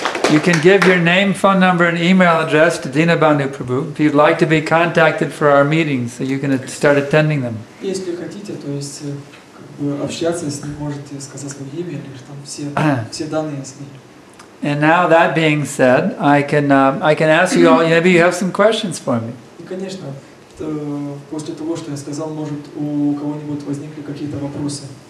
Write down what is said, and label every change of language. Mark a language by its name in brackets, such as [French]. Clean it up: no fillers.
[English] You can give your name, phone number, and email address to Dinabandhu Prabhu if you'd like to be contacted for our meetings, so you can start attending them. [Russian] Если хотите, то есть общаться с ним, можете сказать свое имя или там все данные с ним. [English] And now that being said, I can ask you all. Maybe you have some questions for me. [Russian] И, конечно, после того, что я сказал, может у кого-нибудь возникли какие-то вопросы.